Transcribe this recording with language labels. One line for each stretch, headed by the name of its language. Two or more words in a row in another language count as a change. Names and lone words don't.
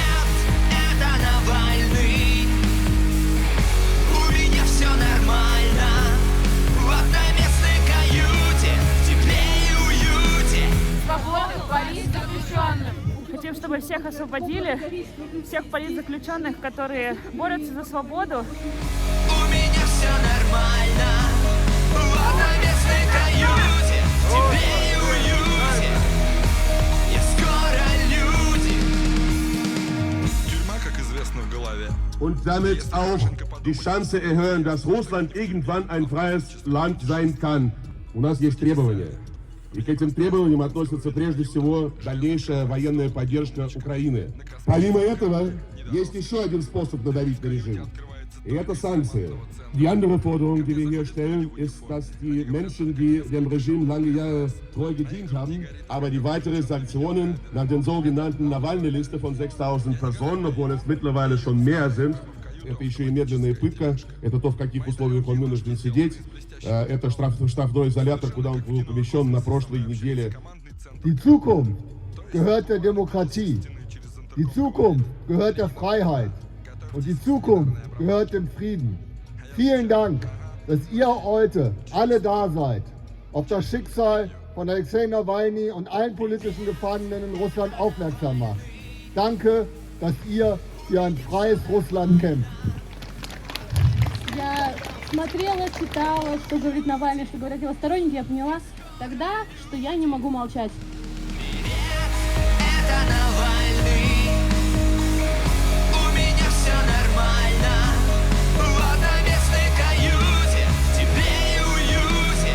Russian: Хотим, чтобы всех освободили, всех политзаключенных, которые борются за свободу. У меня все нормально, в одноместной каюте, в тепле и уюте. Я скоро люди. Тюрьма, как известно, в голове.
German: Und damit auch die Chance erhöhen, dass Russland irgendwann ein freies Land sein kann.
Russian: У нас есть требования. И к этим требованиям относится прежде всего дальнейшая военная поддержка Украины. Помимо этого, есть еще один способ надавить на режим. И это санкции.
German: Die andere Forderung, die wir hier stellen, ist, dass die Menschen, die dem Regime lange Jahre treu gedient haben, aber die weiteren Sanktionen nach den sogenannten Nawalny-Liste von 6000 Personen, obwohl es mittlerweile schon mehr sind,
Russian: это еще и медленная пытка, это то, в каких условиях он вынужден сидеть, это штрафной изолятор, куда он был помещен на прошлой неделе.
German: Die Zukunft gehört der Demokratie, die Zukunft gehört der Freiheit und die Zukunft gehört dem Frieden. Vielen Dank, dass ihr heute alle da seid, auf das Schicksal von Alexei Nawalny und allen politischen Gefangenen in Russland aufmerksam macht. Danke, dass ihr für ein freies Russland kämpft.
Russian: Я смотрела, читала, что говорит Навальный, что говорят его сторонники, я поняла тогда, что я не могу молчать. Это Навальный. У меня все нормально, в одноместной каюте, в тепле и уюте.